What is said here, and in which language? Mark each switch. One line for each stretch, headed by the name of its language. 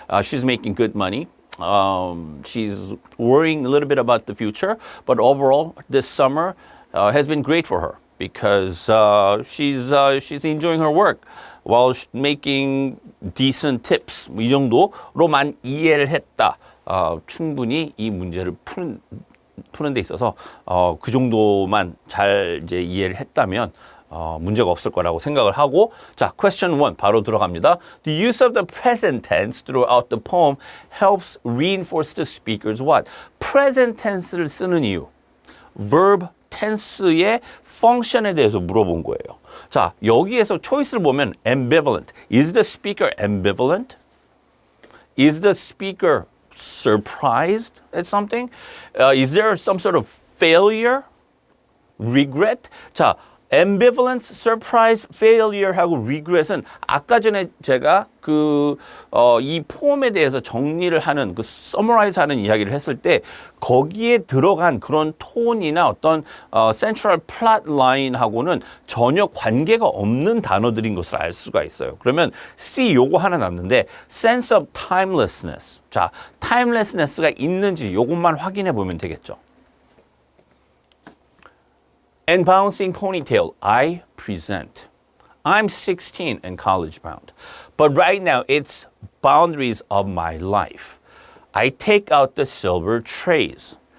English: She's making good money. She's worrying a little bit about the future, but overall, this summer has been great for her because she's enjoying her work while making decent tips.
Korean: 이 정도로만 이해를 했다. 충분히 이 문제를 푸는 데 있어서 그 정도만 잘 이제 이해를 했다면 문제가 없을 거라고 생각을 하고 자, question 1 바로 들어갑니다.
English: The use of the present tense throughout the poem helps reinforce the speaker's what?
Korean: present tense를 쓰는 이유. verb tense의 function에 대해서 물어본 거예요. 자, 여기에서 초이스를 보면 ambivalent.
English: Is the speaker ambivalent? Is the speaker surprised at something? Is there some sort of failure? regret?
Korean: 자, ambivalence, surprise, failure하고 regret은 아까 전에 제가 이 포엠에 대해서 정리를 하는 summarize하는 이야기를 했을 때 거기에 들어간 그런 톤이나 어떤 central plot line하고는 전혀 관계가 없는 단어들인 것을 알 수가 있어요. 그러면 C 요거 하나 남는데
English: sense of timelessness.
Korean: 자, timelessness가 있는지 요것만 확인해 보면 되겠죠.
English: And bouncing ponytail, I present. I'm 16 and college bound. But right now, it's boundaries of my life. I take out the silver trays.